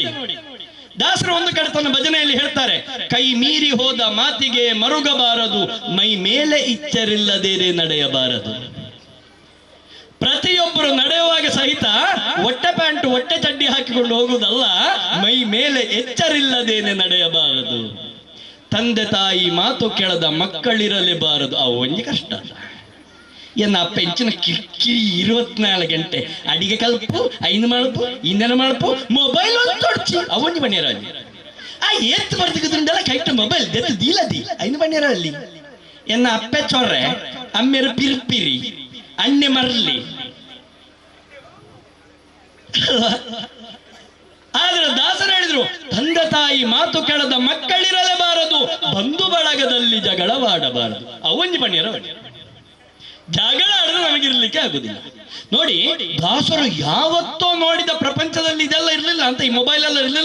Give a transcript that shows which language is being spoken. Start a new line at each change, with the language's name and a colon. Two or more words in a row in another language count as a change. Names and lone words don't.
Kannada: ದಾಸರು ಒಂದು ಕಡೆ ತನ್ನ ಭಜನೆಯಲ್ಲಿ ಹೇಳ್ತಾರೆ, ಕೈ ಮೀರಿ ಹೋದ ಮಾತಿಗೆ ಮರುಗಬಾರದು, ಮೈ ಮೇಲೆ ಇಚ್ಚರಿಲ್ಲದೇನೆ ನಡೆಯಬಾರದು. ಪ್ರತಿಯೊಬ್ಬರು ನಡೆಯುವಾಗ ಸಹಿತ ಹೊಟ್ಟೆ ಪ್ಯಾಂಟ್ ಹೊಟ್ಟೆ ಚಡ್ಡಿ ಹಾಕಿಕೊಂಡು ಹೋಗುವುದಲ್ಲ, ಮೈ ಮೇಲೆ ಎಚ್ಚರಿಲ್ಲದೇನೆ ನಡೆಯಬಾರದು. ತಂದೆ ತಾಯಿ ಮಾತು ಕೇಳದ ಮಕ್ಕಳಿರಲೇಬಾರದು.
Tulu: ಒಂಜಿ ಕಷ್ಟ ಎನ್ನ ಪೆಂಚಿನ ಕಿಕ್ಕಿ 24 ಗಂಟೆ ಅಡಿಗೆ ಕಲ್ಪು, ಐನು ಮಳಪು, ಇನ್ನೇನು ಮಳಪು, ಮೊಬೈಲ್ ತೊಡ್ಚಿ ಅವೊಂಜಿ ಬಣ್ಣಿರಲ್ಲಿ ಏತ್ ಬರ್ತಿದ್ದುಂಡೆಲ್ಲ ಕೈಟ್ ಮೊಬೈಲ್ ದೆತ್ತು ದೀಲದಿ ಐನು ಬಣ್ಣಿರಲ್ಲಿ. ಎನ್ನ ಅಪ್ಪೆ ಚೊರ್ರೆ ಅಮ್ಮೆರು ಪಿರ್ಪಿರಿ ಅಣ್ಣೆ ಮರ್ಲಿ.
Kannada: ಆದ್ರೆ ದಾಸರು ಹೇಳಿದ್ರು, ತಂದೆ ತಾಯಿ ಮಾತು ಕೇಳದ ಮಕ್ಕಳಿರಲೇಬಾರದು, ಬಂಧು ಬಳಗದಲ್ಲಿ ಜಗಳವಾಡಬಾರದು.
Tulu: ಅವೊಂಜಿ ಬಣ್ಣಿರ
Kannada: ಜಗಳ ಆಡಿದ್ರೆ ನಮಗಿರ್ಲಿಕ್ಕೆ ಆಗುದಿಲ್ಲ. ನೋಡಿ, ದಾಸರು ಯಾವತ್ತೋ ನೋಡಿದ ಪ್ರಪಂಚದಲ್ಲಿ ಇದೆಲ್ಲ ಇರ್ಲಿಲ್ಲ ಅಂತ, ಈ ಮೊಬೈಲ್ ಎಲ್ಲ ಇರ್ಲಿಲ್ಲ.